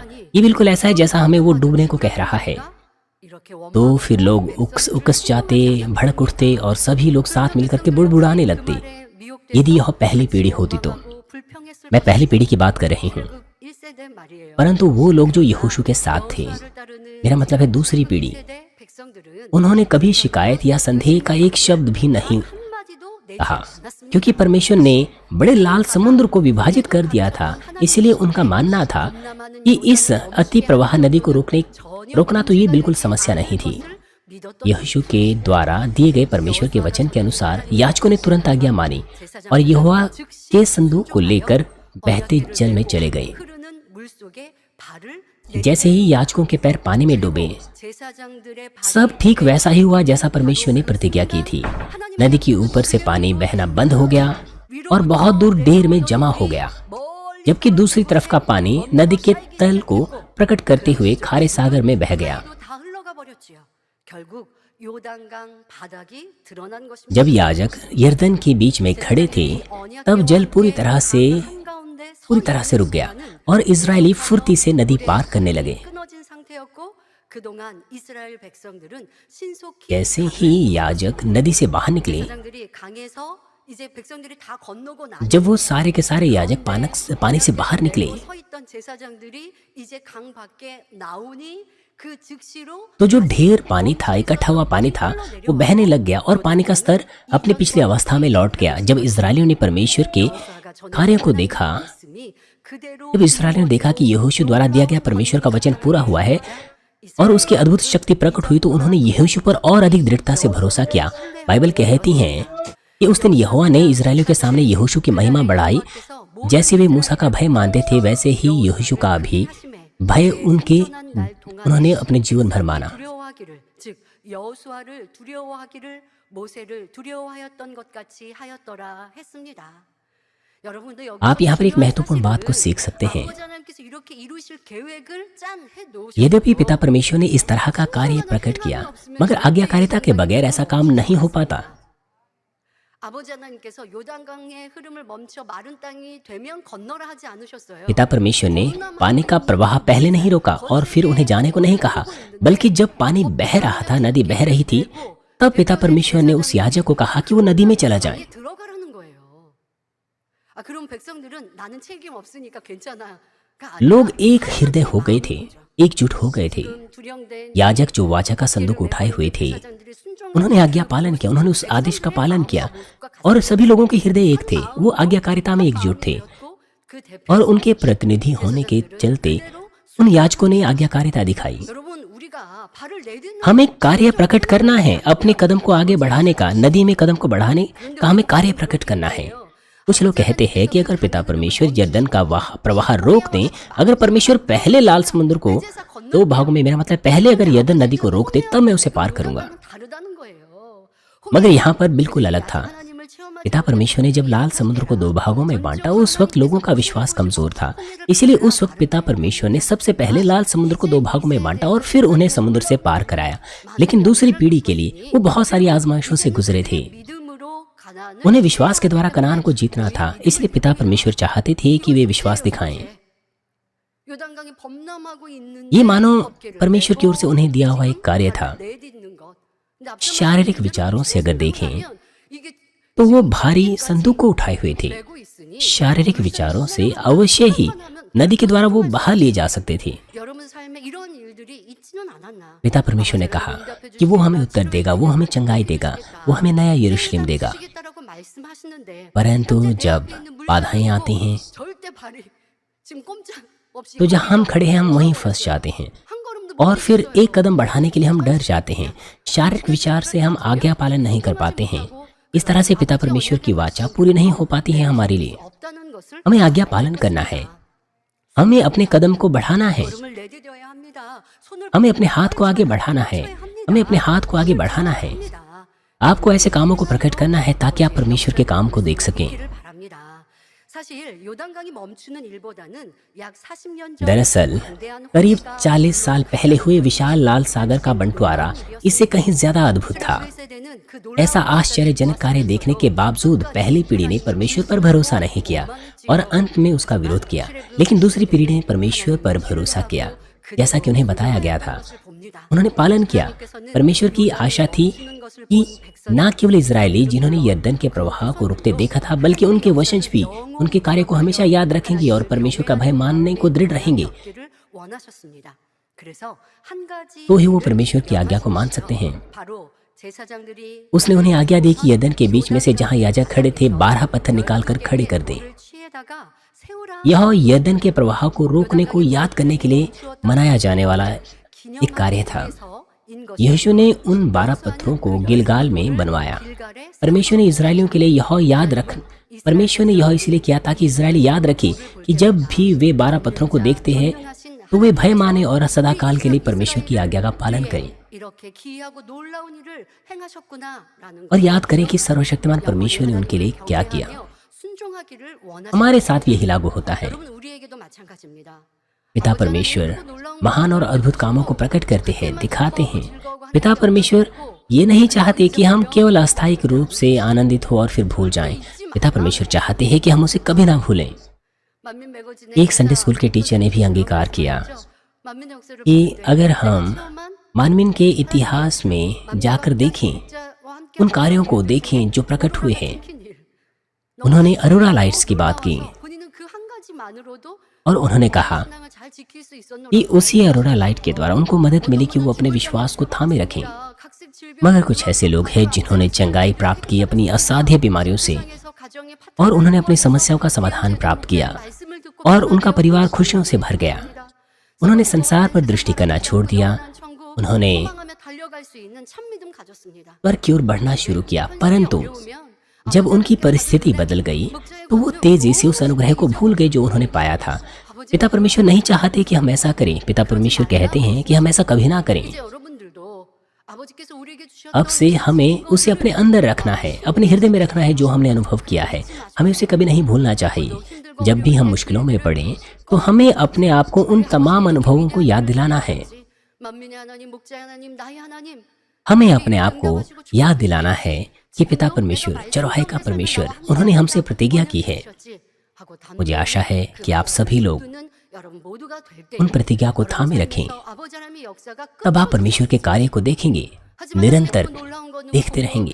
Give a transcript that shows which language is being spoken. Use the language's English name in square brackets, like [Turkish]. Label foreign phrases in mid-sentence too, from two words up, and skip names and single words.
[Hindi] ये बिल्कुल ऐसा है जैसा हमें वो डूबने को कह रहा है। तो फिर लोग उकस जाते, भड़क उठते और सभी लोग साथ मिलकर के बुड़बुड़ाने लगते। यदि यह पहली पीढ़ी होती तो, मैं पहली पीढ़ी की बात कर रही हूँ, परंतु वो लोग जो यहोशू के साथ थे मेरा मतलब है दूसरी पीढ़ी, [Korean] 세대 백성들은 [Hindi] उन्होंने कभी शिकायत या संदेह का एक शब्द भी नहीं [Korean] 한마디도 내지 [Hindi] कहा, [Korean] 않았습니다. [Hindi] क्योंकि परमेश्वर ने बड़े लाल समुद्र को विभाजित कर दिया था। इसलिए उनका मानना था कि इस अति प्रवाह नदी को रोकना तो ये बिल्कुल समस्या नहीं थी। यहोशू के द्वारा दिए गए परमेश्वर के वचन के अनुसार याजकों ने तुरंत आज्ञा मानी और यहोवा के संदूक को लेकर बहते जल में चले गए। [Korean] 흐르는 물속에 발을 [Hindi] जैसे ही याजकों के पैर पानी में डूबे, [Korean] 제사장들의 [Hindi] सब ठीक वैसा ही हुआ जैसा परमेश्वर ने प्रतिज्ञा की थी। नदी के ऊपर से पानी बहना बंद हो गया और बहुत दूर ढेर में जमा हो गया, [Korean] 멀리 [Hindi] जबकि दूसरी तरफ का पानी नदी के तल को प्रकट करते हुए खारे सागर में बह गया। [Korean] 다 흘러가 버렸지요. 결국 요단강 바닥이 드러난 것입니다. [Hindi] जब याजक यरदन के बीच में खड़े थे, तब जल पूरी तरह से रुक गया और इजरायली फुर्ती से नदी पार करने लगे। [Korean] 끊어진 상태였고 그동안 이스라엘 백성들은 신속히 [Hindi] जैसे ही याजक नदी से बाहर निकले, [Korean] 제사장들이 강에서 이제 백성들이 다 건너고 나 [Hindi] जब वो सारे के सारे याजक पानी से बाहर निकले, [Korean] 서 있던 제사장들이 이제 강 밖에 나오니 그 즉시로 [Hindi] तो जो ढेर पानी था, इकट्ठा हुआ पानी था, वो बहने लग गया और पानी का स्तर अपनी पिछली अवस्था में लौट गया। जब इजरायलियों ने परमेश्वर के कार्य को देखा, [Korean] 말씀이 그대로 [Hindi] जब इस्राएलियों ने देखा कि यहोशू द्वारा दिया गया परमेश्वर का वचन पूरा हुआ है और उसकी अद्भुत शक्ति प्रकट हुई, तो उन्होंने यहोशू पर और अधिक दृढ़ता से भरोसा किया। बाइबल कहती है कि उस दिन यहोवा ने इस्राएलियों के सामने यहोशू की महिमा बढ़ाई। जैसे वे मूसा का भय मानते थे, वैसे ही यहोशू का भी भय उन्होंने अपने जीवन भर माना। [Korean] 두려워하기를 즉 여호수아를 두려워하기를 모세를 두려워하였던 것 같이 하였더라 했습니다. 여러분도 여기 [Hindi] आप यहाँ पर एक महत्वपूर्ण बात को सीख सकते हैं। [Korean] 아버지 하나님께서 이렇게 이루실 계획을 짠해 놓으셨고 [Hindi] यद्यपि पिता परमेश्वर ने इस तरह का कार्य प्रकट किया, मगर आज्ञाकारिता के बगैर ऐसा काम नहीं हो पाता। [Korean] 아버지 하나님께서 요단강의 흐름을 멈춰 마른 땅이 되면 건너라 하지 않으셨어요. [Hindi] पिता परमेश्वर ने पानी का प्रवाह पहले नहीं रोका और फिर उन्हें जाने को नहीं कहा, बल्कि जब पानी बह रहा था, नदी बह रही थी, तब पिता परमेश्वर ने उस याजक को कहा कि वो नदी में चला जाए। [Korean] 거기에 들어가라는 거예요. 그럼 백성들은 나는 책임 없으니까 괜찮아가 아니라 [Hindi] लोग एक हृदय हो गए थे, एकजुट हो गए थे। [Korean] 두령된 [Hindi] याजक जो वाचा का संदूक उठाए हुए थे, [Korean] 제사장들이 순종을 [Hindi] उन्होंने आज्ञा पालन किया, उन्होंने उस आदेश का पालन किया और सभी लोगों के हृदय एक थे, वो आज्ञाकारिता में एकजुट थे। [Korean] 그 대표 [Hindi] और उनके प्रतिनिधि होने के चलते उन याजकों ने आज्ञाकारिता दिखाई। [Korean] 여러분 우리가 발을 내딛는 [Hindi] हमें कार्य प्रकट करना है, अपने कदम को आगे बढ़ाने का, नदी में कदम को बढ़ाने का हमें कार्य प्रकट करना है। कुछ लोग कहते हैं कि अगर पिता परमेश्वर यरदन का प्रवाह रोक दें, अगर परमेश्वर पहले लाल समुद्र को दो भागों में, मेरा मतलब पहले अगर यरदन नदी को रोक दे, तब मैं उसे पार करूंगा। [Korean] 다르다는 거예요. [Hindi] मगर यहाँ पर बिल्कुल अलग था। [Korean] 하나님을 체험한 [Hindi] पिता परमेश्वर ने जब लाल समुद्र को दो भागों में बांटा, उस वक्त लोगों का विश्वास कमजोर था। इसलिए उस वक्त पिता परमेश्वर ने सबसे पहले लाल समुद्र को दो भागों में बांटा और फिर उन्हें समुद्र से पार कराया। लेकिन दूसरी पीढ़ी के लिए वो बहुत सारी आजमाइशों से गुजरे थे। [Korean] 믿음으로 가나안을 [Hindi] उन्हें विश्वास के द्वारा कनान को जीतना था। इसलिए पिता परमेश्वर चाहते थे कि वे विश्वास दिखाएं। [Korean] 요단강이 범람하고 있는 [Hindi] ये मानो परमेश्वर की ओर से उन्हें दिया हुआ एक कार्य था। [Korean] 내딛는 것. 근데 앞서 [Hindi] शारीरिक विचारों से अगर देखें [Korean] 말하면 이게 [Hindi] तो वो भारी संदूक को उठाए हुए थे। [Korean] 메고 있으니 [Hindi] शारीरिक विचारों से अवश्य ही नदी के द्वारा वो बाहर लिए जा सकते थे। [Korean] 여러분 삶에 이런 일들이 있지는 않았나? [Hindi] पिता परमेश्वर ने कहा कि वो हमें उत्तर देगा, वो हमें चंगाई देगा, वो हमें नया यरूशलेम देगा। [Korean] 하시겠다라고 말씀하시는데 [Hindi] परंतु जब बाधाएं आती हैं, [Korean] 절대 발이 지금 꼼짝 없이 [Hindi] तो जहाँ हम खड़े हैं हम वहीं फंस जाते हैं [Korean] 한 걸음도 [Hindi] और फिर एक कदम बढ़ाने के लिए हम डर जाते हैं। शारीरिक विचार से हम आज्ञा पालन नहीं कर पाते हैं। इस तरह से पिता परमेश्वर की वाचा पूरी नहीं हो पाती है हमारे लिए। [Korean] 없다는 것을 [Hindi] हमें आज्ञा पालन करना है, हमें अपने कदम को बढ़ाना है, [Korean] 걸음을 내디뎌야 합니다. 손을 [Hindi] हमें अपने हाथ को आगे बढ़ाना है, हमें अपने हाथ को आगे बढ़ाना है। [Korean] 합니다. [Hindi] आपको ऐसे कामों को प्रकट करना है ताकि आप परमेश्वर के काम को देख सकें। [Korean] 기를 바랍니다. 사실 요단강이 멈추는 일보다는 약 40년 전 [Hindi] दरअसल [Korean] 광대한 [Hindi] करीब [Korean] 홍수가 [Hindi] 40 साल पहले हुए विशाल लाल सागर का बंटवारा इससे कहीं ज्यादा अद्भुत था। [Korean] 우리 세대는 그 [Hindi] ऐसा आश्चर्यजनक कार्य देखने के बावजूद पहली पीढ़ी ने परमेश्वर पर भरोसा नहीं किया और अंत में उसका विरोध किया, लेकिन दूसरी पीढ़ी ने परमेश्वर पर भरोसा किया जैसा कि उन्हें बताया गया था। [Korean] 봅니다. [Hindi] उन्होंने पालन किया। परमेश्वर की आशा थी कि न केवल इजरायली जिन्होंने यरदन के प्रवाह को रुकते देखा था, बल्कि उनके वंशज भी उनके कार्य को हमेशा याद रखेंगे और परमेश्वर का भय मानने को दृढ़ रहेंगे। [Korean] 기를 원하셨습니다. 그래서 한 가지 [Hindi] तो ही वो परमेश्वर की आज्ञा को मान सकते हैं। [Korean] 바로 제사장들이 [Hindi] उसने उन्हें आज्ञा दी कि यरदन के बीच में से जहाँ याजक खड़े थे 12 पत्थर निकालकर खड़े कर दें। [Korean] 취에다가 세우라 [Hindi] यह यरदन के प्रवाह को रोकने को याद करने के लिए मनाया जाने वाला एक कार्य था। यीशु ने उन 12 पत्थरों को गिलगाल में बनवाया। परमेश्वर ने इजरायलियों के लिए परमेश्वर ने यह इसलिए किया ताकि इजरायली याद रखे कि जब भी वे 12 पत्थरों को देखते हैं तो वे भय माने और सदाकाल के लिए परमेश्वर की आज्ञा का पालन करें [Korean] 이렇게 기이하고 놀라운 일을 행하셨구나라는 [Hindi] और याद करें कि सर्वशक्तिमान परमेश्वर ने उनके लिए क्या किया। [Korean] 순종하기를 원하시는 [Hindi] हमारे साथ भी यही लागू होता है। [Korean] 여러분 우리에게도 마찬가지입니다. [Hindi] पिता परमेश्वर महान और अद्भुत कामों को प्रकट करते हैं, दिखाते हैं। पिता परमेश्वर ये नहीं चाहते कि हम केवल अस्थायिक रूप से आनंदित हो और फिर भूल जाएं। पिता परमेश्वर चाहते हैं कि हम उसे कभी ना भूलें। [Korean] 만민 매거진의 [Hindi] एक [English] Sunday school [Hindi] के टीचर ने भी अंगीकार किया [Korean] 만민의 역사를 [Hindi] कि [Korean] 볼 때 [Hindi] अगर हम [Korean] 체험한 [Hindi] मानवीन के इतिहास में जाकर देखें, [Korean] 자와 함께 [Hindi] उन कार्यों को देखें जो प्रकट हुए हैं। [Korean] 킨 일. [Hindi] उन्होंने [English] aurora lights [Hindi] की बात की [Korean] 본인은 그 한 가지만으로도 [Hindi] और उन्होंने कहा [Korean] 신앙을 잘 지킬 수 있었노라. [Hindi] कि उसी [English] aurora light [Hindi] के द्वारा उनको मदद मिली कि वो अपने विश्वास को थामे रखें। [Korean] 각색 질병 [Hindi] मगर कुछ ऐसे लोग हैं जिन्होंने चंगाई प्राप्त की अपनी असाध्य बीमारियों से [Korean] 에서 가정의 [Hindi] और उन्होंने अपनी समस्याओं का समाधान प्राप्त किया [Korean] 말씀을 듣고 [Hindi] और उनका परिवार खुशियों से भर गया। उन्होंने संसार पर दृष्टि करना छोड़ दिया। [Korean] 천국 [Hindi] उन्होंने [Korean] 소망하며 달려갈 수 있는 참 믿음 가졌습니다. [Hindi] पर की ओर बढ़ना शुरू किया। परंतु [Korean] 어려우면 [Hindi] जब उनकी परिस्थिति बदल गई तो वो तेजी से उस अनुग्रह को भूल गए जो उन्होंने पाया था। पिता परमेश्वर नहीं चाहते कि हम ऐसा करें। पिता परमेश्वर कहते हैं कि हम ऐसा कभी ना करें। [Korean] 이제 여러분들도 아버지께서 우리에게 주셨던 [Hindi] अब से हमें उसे अपने अंदर रखना है, अपने हृदय में रखना है जो हमने अनुभव किया है। हमें उसे कभी नहीं भूलना चाहिए। जब भी हम मुश्किलों में पड़ें तो हमें अपने आप को उन तमाम अनुभवों को याद दिलाना है। [Korean] 만민의 하나님, 목자의 하나님, 나의 하나님. [Hindi] हमें अपने आप को याद दिलाना है कि पिता परमेश्वर, चौराहे का परमेश्वर, उन्होंने हमसे प्रतिज्ञा की है। [Korean] 하고 담 [Hindi] मुझे आशा है कि आप सभी लोग [Korean] 는 여러분 모두가 될 때. [Hindi] उन प्रतिज्ञा को थामे रखें। [Korean] 아버지 하나님의 역사가 [Hindi] तब आप परमेश्वर के कार्य को देखेंगे, निरंतर देखते रहेंगे।